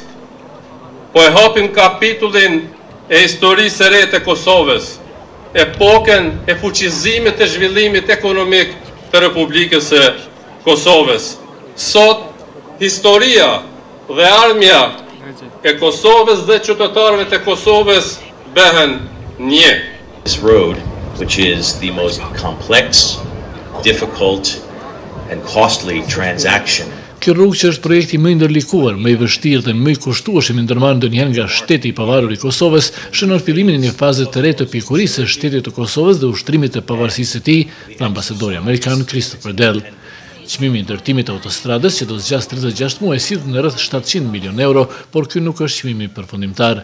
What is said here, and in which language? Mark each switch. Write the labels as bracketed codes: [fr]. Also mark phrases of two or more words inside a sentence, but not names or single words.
[sq] Po e hapim kapitullin e historisë së re të Kosovës, epokën e fuqizimit të zhvillimit ekonomik të Republikës së Kosovës. Sot, historia dhe armja e Kosovës dhe qytetarëve të Kosovës bëhen një. [en] This road, which is the most complex, difficult and costly transaction. [sq] Kjo rrugë që është projekti më i ndërlikuar, më i vështirë dhe më i kushtueshëm i ndërmarrë ndonjëherë nga shteti i pavarur i Kosovës, shënon fillimin e një faze të re të pikurisë së shtetit të Kosovës dhe ushtrimit të pavarësisë së tij, tha ambasadori amerikan Christopher Dell. Çmimi i ndërtimit të autostradës, që do të zgjasë 36 muaj, sillet në rreth 700 milion euro, por ky nuk është çmimi përfundimtar.